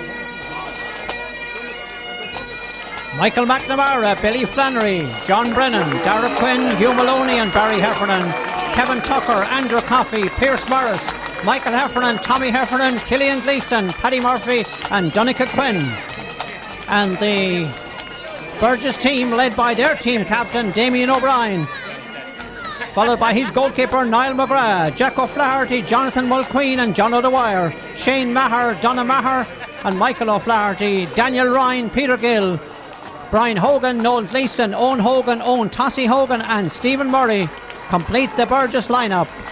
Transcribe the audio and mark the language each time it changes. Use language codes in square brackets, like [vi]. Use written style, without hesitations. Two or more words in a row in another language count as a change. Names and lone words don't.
[en] Michael McNamara, Billy Flannery, John Brennan, Dara Quinn, Hugh Maloney and Barry Heffernan, Kevin Tucker, Andrew Coffey, Pierce Morris, Michael Heffernan, Tommy Heffernan, Killian Gleeson, Paddy Murphy and Donica Quinn. And the Burgess team led by their team captain Damien O'Brien, followed by his goalkeeper Niall McGrath, Jack O'Flaherty, Jonathan Mulqueen and John O'Dwyer, Shane Maher, Donna Maher and Michael O'Flaherty, Daniel Ryan, Peter Gill, Brian Hogan, Noel Gleeson, Owen Hogan, Owen Tossie Hogan and Stephen Murray complete the Burgess lineup.